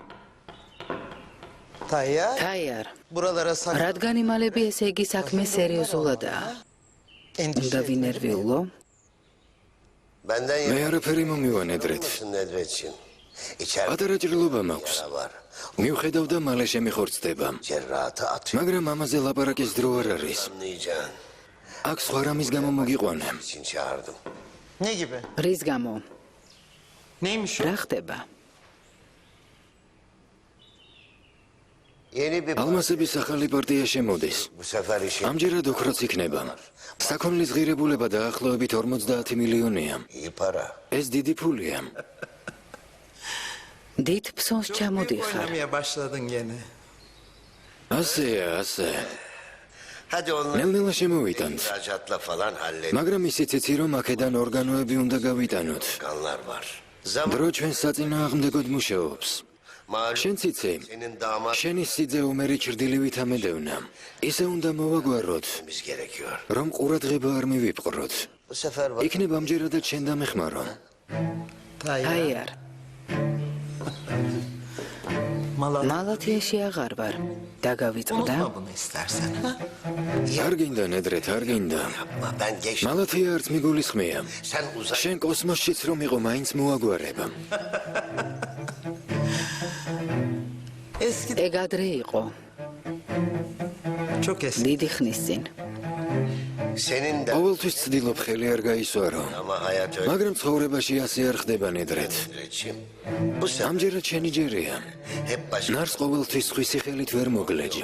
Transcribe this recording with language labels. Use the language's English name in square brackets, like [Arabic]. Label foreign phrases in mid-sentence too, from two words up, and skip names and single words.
[Georgian] Tayyar, თაიარ, [Turkish] buralara sakın [Georgian] რადგან იმალები ესე იგი საქმე სერიოზულადაა? უნდა ვინერვიულო? [Turkish] Benden [Georgian] მე არაფერი მომივა ნედრეთ. [Turkish] yapıyorsun Nedretciğim. [Georgian] პატარა ჭრილობა მაქვს. მივხედავ და მალე შემიხორცდება. მაგრამ ამაზე ლაპარაკის დრო არ არის. აქ სხვა რამის გამო მოგიყვანე. [Turkish] Ne gibi? [Georgian] რის გამო? [Turkish] Neymiş o? [Georgian] რა ხდება? ალმასების ახალი პარტია შემოდის. ამჯერად ოქროც იქნება. საქონლის ღირებულება დაახლოებით 50 მილიონია. ეს დიდი ფულია. დიდ ფსონს ჩამოდიხარ. [Turkish] Oynamaya başladın gene. [Georgian] ასე. ნელ-ნელა შემოვიტანთ. მაგრამ ისიც იცი რომ აქედან ორგანოები უნდა გავიტანოთ. დრო ჩვენ საწინააღმდეგოდ მუშაობს. შენც იცი, შენი სიძე უმერი ჩრდილივით ამედევნა. ისე უნდა მოვაგვაროთ, რომ ყურადღება არ მივიპყროთ. იქნება ამჯერადად შენ დამეხმარო. აი არ. მალათიაში აღარ ვარ. დაგავიწყდა? [Turkish] Unutma bunu istersen. Ha? [Georgian] არ გინდა ნედრეთ, არ გინდა. მალათია არც მიგულისხმია. შენ კოსმოსშიც რომ იყო, მაინც მოაგვარება. [Turkish] Eski [Georgian] ეგ ადრე იყო. [Turkish] çok eski. [Georgian] დიდი ხნის წინ. ყოველთვის ცდილობ ხელი არ გაისვარო. მაგრამ ცხოვრებაში ასე არ ხდება ნედრეთ. ამჯერად შენი ჯერია. ნარს ყოველთვის სხვისი ხელით ვერ მოგლეჯ.